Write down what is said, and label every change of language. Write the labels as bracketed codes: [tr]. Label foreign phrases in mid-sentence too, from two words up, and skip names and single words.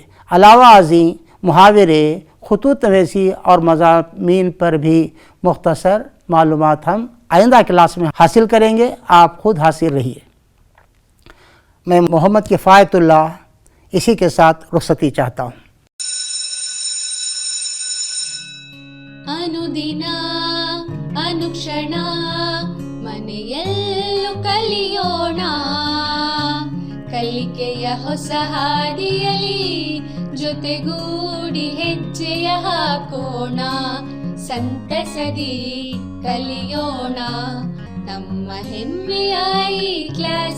[ur] علاوہ ازیں محاورے، خطوط نویسی اور مضامین پر بھی مختصر معلومات ہم آئندہ کلاس میں حاصل کریں گے۔ آپ خود حاصل رہیے۔ میں محمد کفایت اللہ اسی کے ساتھ رخصتی چاہتا ہوں۔ [kn] ಅನುದಿನ ಅನುಕ್ಷಣ ಮನೆಯಲ್ಲೂ ಕಲಿಯೋಣ, ಕಲಿಕೆಯ ಹೊಸ ಹಾದಿಯಲಿ ಜೊತೆಗೂಡಿ ಹೆಜ್ಜೆಯ ಹಾಕೋಣ, ಸಂತಸದಿ ಕಲಿಯೋಣ ನಮ್ಮ ಹೆಮ್ಮೆಯ ಈ